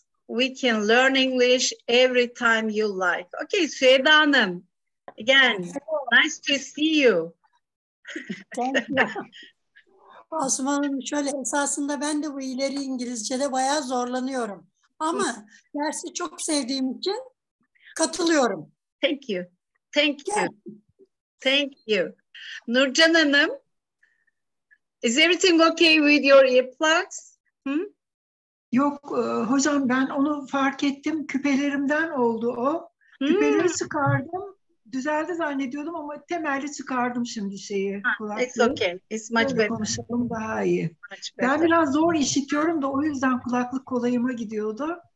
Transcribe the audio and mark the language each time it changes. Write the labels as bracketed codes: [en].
[en] We can learn English every time you like. Okay, Süheyda Hanım, again, nice to see you. Thank you. [tr] Asuman Hanım, şöyle esasında ben de bu ileri İngilizce'de bayağı zorlanıyorum. Ama dersi çok sevdiğim için katılıyorum. [en] Thank you. Thank you. Thank you. Nurcan Hanım, is everything okay with your earplugs? [tr] Yok hocam, ben onu fark ettim. Küpelerimden oldu o. Küpeleri çıkardım. Düzeldi zannediyordum ama temelli çıkardım şimdi şeyi. [en] It's okay. It's much better. [tr] Konuşalım daha iyi. Ben biraz zor işitiyorum da o yüzden kulaklık kolayıma gidiyordu.